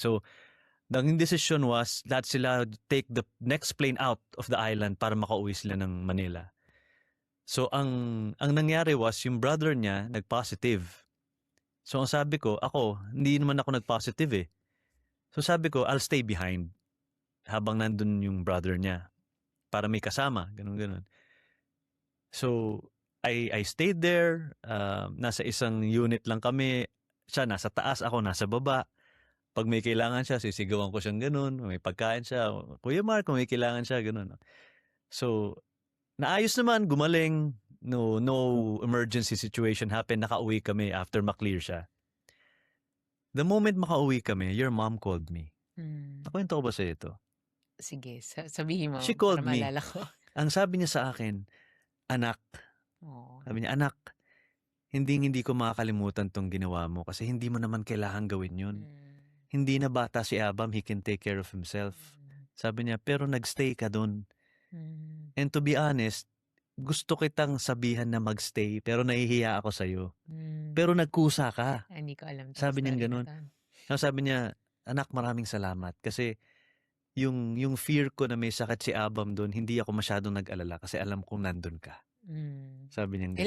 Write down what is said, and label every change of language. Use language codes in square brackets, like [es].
[en] So the decision was [tl] lahat sila [en] take the next plane out of the island [tl] para makauwi sila ng Manila. So ang nangyari was yung brother niya nag-positive. So ang sabi ko, hindi naman ako nag-positive eh. So sabi ko, [en] I'll stay behind [tl] habang nandun yung brother niya para may kasama, ganun. [en] So I stayed there, [tl] nasa isang unit lang kami. Siya nasa taas, ako nasa baba. Pag may kailangan siya, sisigawan ko siyang ganun. May pagkain siya, Kuya Mark, kung may kailangan siya, ganun. So naayos naman, gumaling. [en] No emergency situation happened. [tl] Nakauwi kami after maklear siya. [en] The moment [tl] makauwi kami, [en] your mom called me. [tl] Nakwento ko ba sa'yo ito? Sige, sabihin mo. [en] She called [tl] para [en] me. [tl] maalala ko. Ang sabi niya sa akin, anak, sabi niya, anak, hindi ko makakalimutan tong ginawa mo kasi hindi mo naman kailangan gawin yun. Hindi na bata si Abam, he can take care of himself. Sabi niya, pero nagstay ka dun. [en] And to be honest, [tl] gusto kitang sabihan na magstay pero nahihiya ako sa'yo. Pero nagkusa ka. Hindi ko alam. Sabi niya ganun. Sabi niya, anak, maraming salamat kasi yung fear ko na may sakit si Abam doon, hindi ako masyadong nag-alala kasi alam kong nandun ka. Sabi niya ganun.